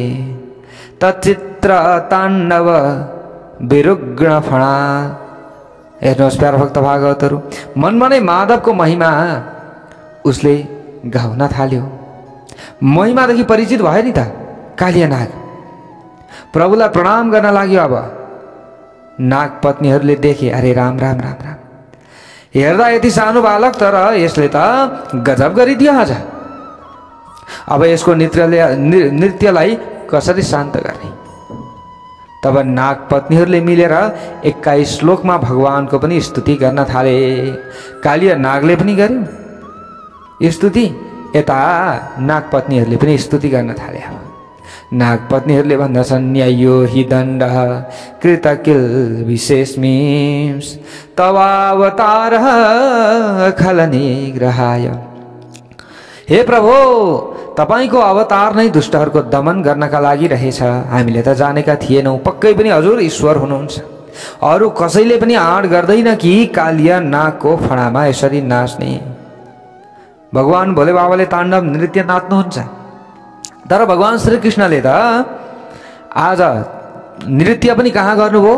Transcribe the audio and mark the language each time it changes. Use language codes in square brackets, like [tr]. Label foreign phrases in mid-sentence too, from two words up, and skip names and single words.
[sa] तचित्र ताण्डव विरुग्ण फणा। [ne] हेर्नुहोस् प्यारा भक्त भागवतहरू, मनमा नै माधवको महिमा उसले गाउन थाल्यो। महिमादेखि परिचित भयो नि त कालिया नाग। प्रभुलाई प्रणाम गर्न लाग्यो। अब नाग पत्नीहरूले देखे, अरे राम राम राम राम, हेर्दा यति सानो बालक तर यसले त गजब गरिदियो आज। अब यसको नृत्यलाई कसरी शान्त गर्ने? तब नाग पत्नीहरूले मिलेर 21 श्लोकमा भगवानको पनि स्तुति गर्न थाले। कालिया नागले पनि गर्यो स्तुति, यता नाग पत्नीहरूले पनि स्तुति गर्न थाले। नाग पत्नीहरूले भन्दछन्, [sa] न्यायो हि दण्ड कृतकिल विशेषमींस तवावतार खलनिग्रहाय। [ne] हे प्रभु, तपाईको अवतार नै दुष्टहरूको दमन गर्नका लागि रहेछ। हामीले त जानेका थिएनौँ, पक्कै पनि हजुर ईश्वर हुनुहुन्छ। अरू कसैले पनि आँट गर्दैन कि कालिया नागको फणामा यसरी नाच्ने। भगवान भोले बाबाले ताण्डव नृत्य नाच्नुहुन्छ, तर भगवान श्रीकृष्णले त आज नृत्य पनि कहाँ गर्नुभयो?